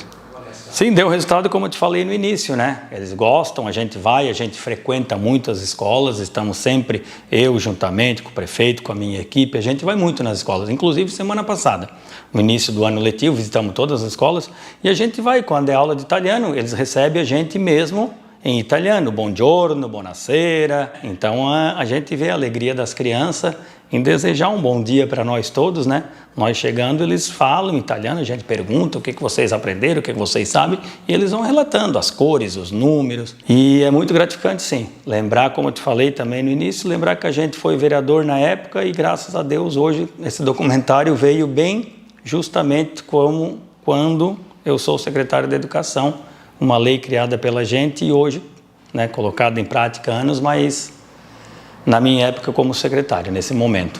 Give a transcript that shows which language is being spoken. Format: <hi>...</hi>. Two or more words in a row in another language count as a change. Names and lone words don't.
<pt>Sim, deu resultado como eu te falei no início, né? Eles gostam, a gente frequenta muitas escolas, estamos sempre, eu juntamente com o prefeito, com a minha equipe, a gente vai muito nas escolas, inclusive semana passada, no início do ano letivo, visitamos todas as escolas e a gente vai, quando é aula de italiano, eles recebem a gente mesmo em italiano,</pt> <it>buongiorno, buonasera,</it> <pt>então a gente vê a alegria das crianças em desejar um bom dia para nós todos, né? Nós chegando, eles falam em italiano, a gente pergunta o que vocês aprenderam, o que vocês sabem, e eles vão relatando as cores, os números. E é muito gratificante, sim. Lembrar, como eu te falei também no início, lembrar que a gente foi vereador na época e, graças a Deus, hoje esse documentário veio bem justamente como quando eu sou secretário de Educação, uma lei criada pela gente e hoje, né, colocada em prática há anos, mas na minha época como secretário, nesse momento.</pt>